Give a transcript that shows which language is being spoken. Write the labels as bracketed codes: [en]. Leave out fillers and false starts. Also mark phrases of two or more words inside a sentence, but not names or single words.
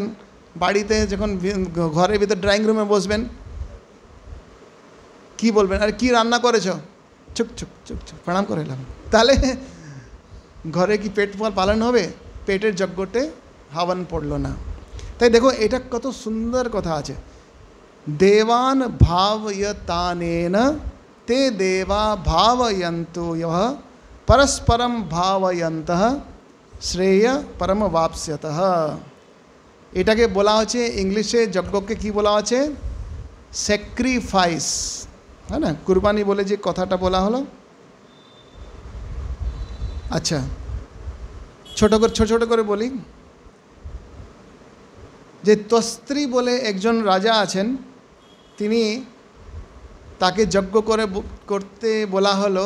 [bn] বাড়িতে যখন ঘরের ভিতর ড্রয়িং রুমে বসবেন, কি বলবেন? আর কি রান্না করেছ? চুক চুক চুক চুক প্রণাম করে এলাম। তাহলে ঘরে কি পেট পালন হবে? পেটের যজ্ঞতে হাবন পড়ল না। তাই দেখো এটা কত সুন্দর কথা আছে, [sa] দেবান ভাবয়তানেন ते देवा भावयन्तु यः परस्परम भावयन्तः শ্রেয় পরম বাপ্স্যতঃ। [bn] এটাকে বলা হচ্ছে ইংলিশে যজ্ঞকে কি বলা আছে? স্যাক্রিফাইস, হ্যাঁ না? কুরবানি বলে যে কথাটা বলা হলো। আচ্ছা, ছোট ছোট করে বলি যে তস্ত্রী বলে একজন রাজা আছেন, তিনি তাকে যজ্ঞ করতে বলা হলো।